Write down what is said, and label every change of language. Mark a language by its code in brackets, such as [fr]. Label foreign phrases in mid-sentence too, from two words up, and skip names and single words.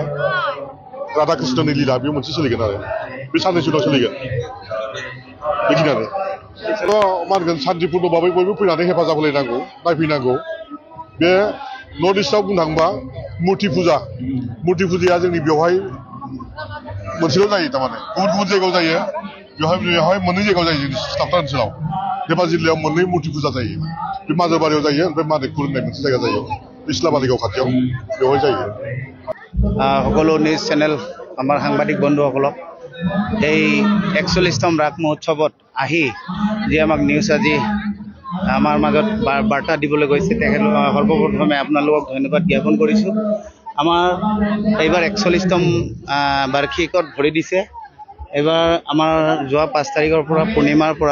[brx] राधा कृष्णनि लीला बेयो मोनसे सोलिगोन आरो बे साननैसो उनाव सोलिगोन बेखिनियानो मा होनगोन सान्तिपुर्ण भाबै बयबो फैनानै हेफाजाब होलायनांगौ नायफैनांगौ बे नर्थ इस्टआव बुंनो थाङोबा मुर्ति फुजाया जोंनि बेवहाय मोनसेल' जायो थारमाने गुबुन गुबुन जायगायाव जायो बेवहाय मोननै जायगायाव जायो जोंनि सिथाबथा ओनसोलाव धेमाजि जिल्लायाव मोननै मुर्ति फुजा जायो बे माजोबारियाव जायो ओमफ्राय मानिकपुर होननाय मोनसे जायगा जायो इस्लामालिगाव खाथियाव बेवहाय जायो [as] সকলো [en] news channel [as] আমাৰ সাংবাদিক বন্ধুসকলক এই 41তম ৰাগ মহোৎসৱত আহি যি আমাক নিউজ আজি আমাৰ মাজত বাৰ্তা দিবলৈ গৈছে তেখেতলোক সৰ্বপ্ৰথমে আপোনালোকক ধন্যবাদ জ্ঞাপন কৰিছোঁ আমাৰ এইবাৰ 41তম বাৰ্ষিকত ভৰি দিছে এইবাৰ আমাৰ যোৱা 5 তাৰিখৰ পৰা পূৰ্ণিমাৰ পৰা